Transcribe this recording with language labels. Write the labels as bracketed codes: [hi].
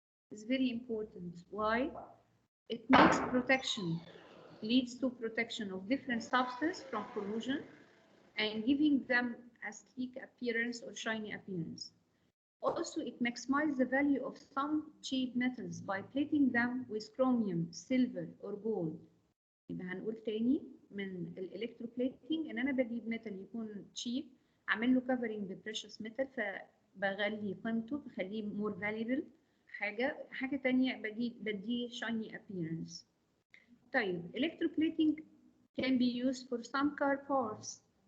[en] It's very important. Why? It makes protection, leads to protection of different substances from corrosion and giving them a sleek appearance or shiny appearance. Also, it maximizes the value of some cheap metals by plating them with chromium, silver, or gold. [ar] يبقى هنقول تاني من الالكتروبليتنج ان انا بجيب ميتال يكون cheap، اعمل له covering بprecious metal فبغلي قيمته بخليه [en] more valuable. [ar] حاجة تانية بديه [en] shiny appearance. طيب electroplating can be used for some car parts.